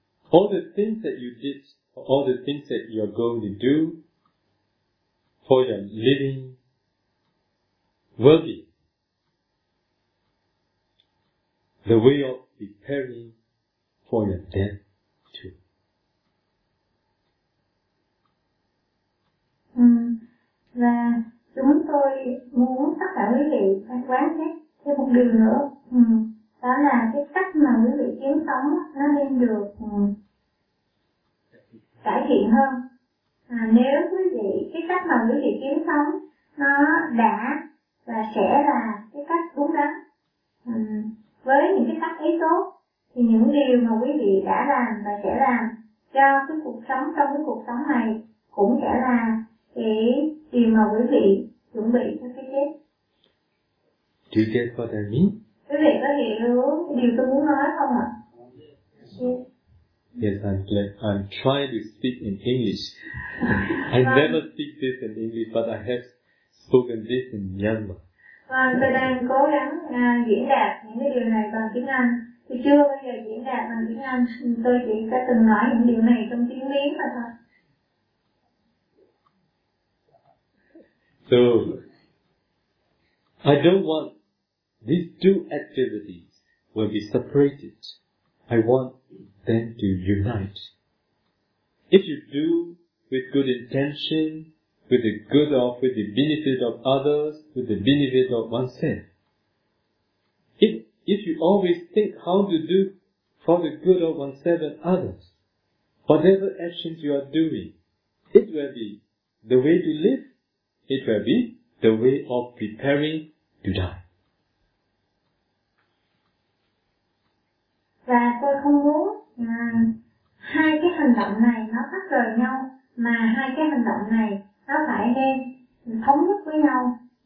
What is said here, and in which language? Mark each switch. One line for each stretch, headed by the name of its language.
English: all the things that you did, all the things that you are going to do for your living will be the way of preparing for your death too.
Vietnamese: Và chúng tôi muốn tất cả quý vị phải quán xét thêm một điều nữa. Đó là cái cách mà quý vị kiếm sống nó nên được cải thiện hơn. Nếu quý vị, cái cách mà quý vị kiếm sống nó đã và sẽ là cái cách đúng đắn, với những cái cách ý tốt, thì những điều mà quý vị đã làm và sẽ làm cho cái cuộc sống, trong cái cuộc sống này cũng sẽ là cái điều mà quý vị chuẩn bị cho cái chết.
English: Do you get what I mean?
Vietnamese: Quý vị có hiểu điều tôi muốn nói không ạ?
English: Yes, I'm trying to speak in English. I never speak this in English, but I have spoken this in Myanmar.
Vietnamese: Tôi đang cố gắng diễn đạt những cái điều này bằng tiếng Anh, thì chưa bao giờ diễn đạt bằng tiếng Anh. Tôi chỉ đã từng nói những điều này trong tiếng Miến mà thôi.
English: So, I don't want these two activities will be separated. I want them to unite. If you do with good intention, with the good of, with the benefit of others, with the benefit of oneself. If you always think how to do for the good of oneself and others, whatever actions you are doing, it will be the way to live. It will be the way of preparing to die.
Vietnamese: Và tôi không muốn hai cái hành động này nó tách rời nhau, mà hai cái hành động này nó phải đem thống nhất với nhau.